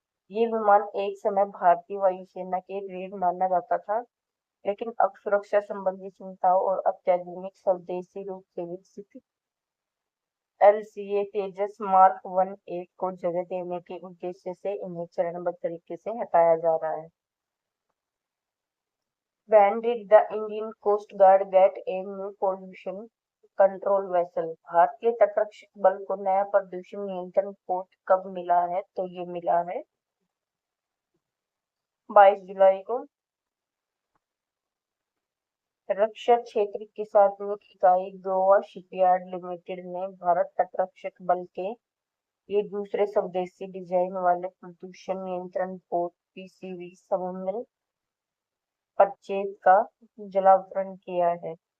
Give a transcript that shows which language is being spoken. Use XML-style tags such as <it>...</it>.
<hi>ये विमान एक समय भारतीय वायुसेना के रीढ़ माना जाता था, लेकिन अब सुरक्षा संबंधी चिंताओं और अत्याधुनिक स्वदेशी रूप से विकसित LCA तेजस मार्क 1A को जगह देने के उद्देश्य से इन्हें चरणबद्ध तरीके से हटाया जा रहा है।</hi> <en>When did the Indian Coast Guard get a new pollution control vessel?</en> <hi>भारतीय तटरक्षक बल को नया प्रदूषण नियंत्रण पोत कब मिला है? तो ये मिला है 22 जुलाई को। रक्षा क्षेत्र की सार्वजनिक इकाई गोवा शिपयार्ड लिमिटेड ने भारत तटरक्षक बल के ये दूसरे स्वदेशी डिजाइन वाले प्रदूषण नियंत्रण पोत PCV समूह परचेज का जलावतरण किया है।</hi>